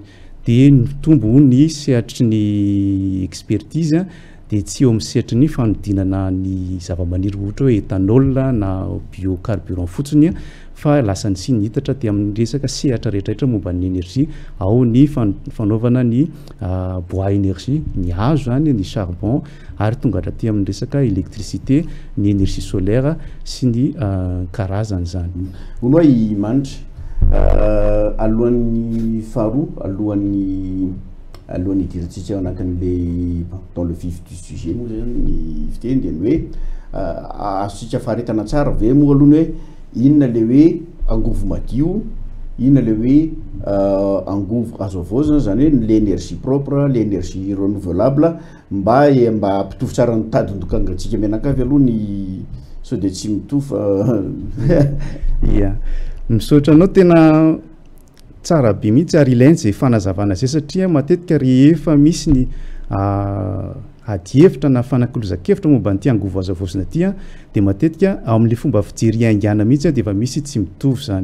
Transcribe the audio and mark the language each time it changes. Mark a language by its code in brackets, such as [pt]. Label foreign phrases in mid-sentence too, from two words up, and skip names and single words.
[mg] Dia nitombo ny sehatry ny expertise dia tsy eo amin'ny sehatry ny fanodinana ny zavamaniry ohatra hoe éthanol na biocarburant fotsiny, fa lasa ny sy nihitatra dia amin'ny resaka sehatra rehetrarehetra momba ny énergie, ao ny fanaovana ny [fr] bois énergie, [mg] ny hazo zany, ny charbon, ary tonga hatraty amin'ny resaka électricité, ny [fr] énergie solaire [mg] sy ny karazany zany. Hono i manitra alohan'ny faharoa, alohan'ny idirantsika anatin'le [fr] dans le vif du sujet [mg] moa zany ny fiteny dia ny hoe azontsika faharetana tsara ve moa aloha ny hoe inona le hoe angovo madio, inona le hoe angovo azo avaozana, zany hoe [fr] l'énergie propre, l'énergie renouvelable, [mg] mba hampitovy tsara ny tadin-dokangatsika menakavy aloha ny so dia tsy mitovy ia misaotra anao tena tsara be mihitsy ary ilainy zay fanazavana zay, satria matetika rehefa misy ny adievitra na fanakolozakevitra momba nyty angovo azo avaozana ty dia matetika ao amin'le fomba fijery aingana mihitsy dia efa misy tsy mitovy zany.